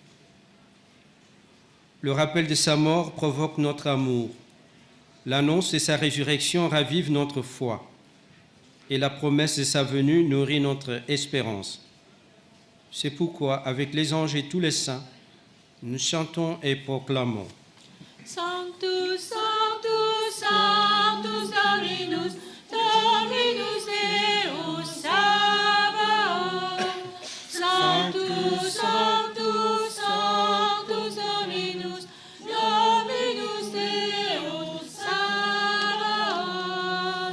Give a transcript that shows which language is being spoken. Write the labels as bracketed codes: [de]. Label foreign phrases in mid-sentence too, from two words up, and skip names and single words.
[fr] Le rappel de sa mort provoque notre amour. L'annonce de sa résurrection ravive notre foi. Et la promesse de sa venue nourrit notre espérance. C'est pourquoi, avec les anges et tous les saints, nous chantons et proclamons. [la] Sanctus, Sanctus, Sanctus Dominus, Dominus Deus Sabaoth. Sanctus, Sanctus, Sanctus Dominus, Dominus Deus Sabaoth.